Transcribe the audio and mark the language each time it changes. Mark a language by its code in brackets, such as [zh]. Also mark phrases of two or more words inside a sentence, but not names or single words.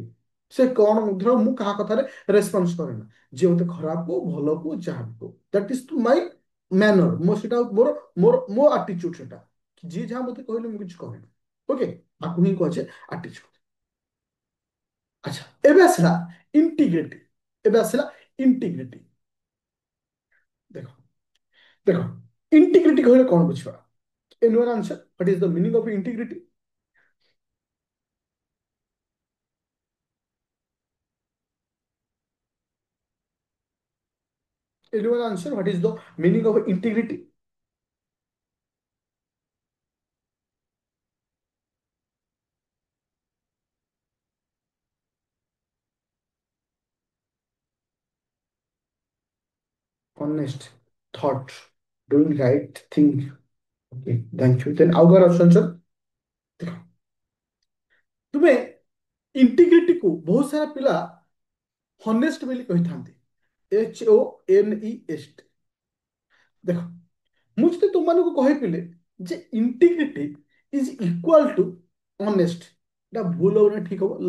[or] ସେ କଣ ଧର ମୁଁ କାହା କଥାରେ ରେସ୍ପନ୍ସ କରେ ନା, ଯିଏ ମତେ ଖରାପ ହଉ ଭଲ ହଉ ଯାହା ବି ହଉ, [en] that is my manner, [or] ମୋ ସେଟା ମୋର ମୋର ମୋ ଆଟିଚ୍ୟୁଡ ସେଟା। ଯିଏ ଯାହା ମତେ କହିଲେ ମୁଁ କିଛି କହେନା। ଓକେ, ତାକୁ ହିଁ କୁହାଯାଏ ଆଟିଚ୍ୟୁଡ। ଆଚ୍ଛା, ଏବେ ଆସିଲା ଇଣ୍ଟିଗ୍ରିଟି। ଏବେ ଆସିଲା ଇଣ୍ଟିଗ୍ରିଟି। ଦେଖ ଦେଖ ଇଣ୍ଟିଗ୍ରିଟି କହିଲେ କଣ ବୁଝିବା? [en] Anyone answer? What is the meaning of integrity? Anyone answer? What is the meaning of integrity? Honest thought, doing right thing. Okay, thank you. Then our option sir. [or] ଦେଖ, ତୁମେ ଇଣ୍ଟିଗ୍ରିଟି କୁ ବହୁତ ସାରା ପିଲା ହନେଷ୍ଟ ବୋଲି କହିଥାନ୍ତି, HONEST। ଦେଖ, ମୁଁ ଯଦି ତୁମମାନଙ୍କୁ କହିଥିଲି ଯେ [en] integrity is equal to honest, [or] ଏଟା ଭୁଲ ହବ ନା ଠିକ ହବ?